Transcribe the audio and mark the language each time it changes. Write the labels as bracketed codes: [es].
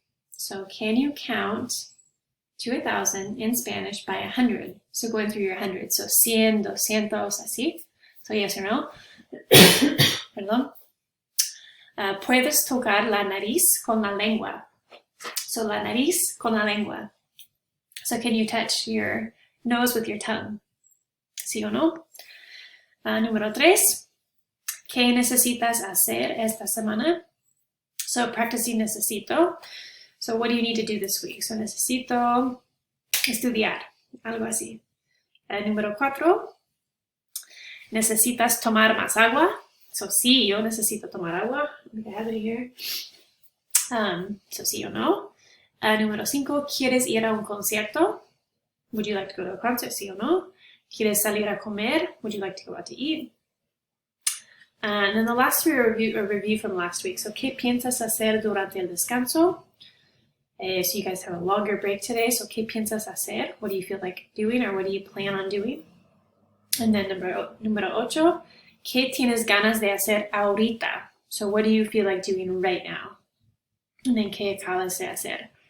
[en] So can you count to 1,000 in Spanish by 100? So going through your 100. So 100, 200, así. So yes or no? Perdón. [es] Puedes tocar la nariz con la lengua. So la nariz con la lengua. [en] So can you touch your nose with your tongue? [es] ¿Sí o no? Número 3. ¿Qué necesitas hacer esta semana? [en] So practicing necesito. So what do you need to do this week? [es] So necesito estudiar, algo así. Número 4. ¿Necesitas tomar más agua? So sí, yo necesito tomar agua. [en] I have it here. [es] So sí o no. Número 5. ¿Quieres ir a un concierto? [en] Would you like to go to a concert? [es] Sí o no. ¿Quieres salir a comer? [en] Would you like to go out to eat? And then the last 3 are a review from last week. So, [es] ¿qué piensas hacer durante el descanso? [en] So you guys have a longer break today. So, [es] ¿qué piensas hacer? [en] What do you feel like doing, or what do you plan on doing? And then [es] número 8, ¿qué tienes ganas de hacer ahorita? [en] So, what do you feel like doing right now? And then, [es] ¿qué acabas de hacer?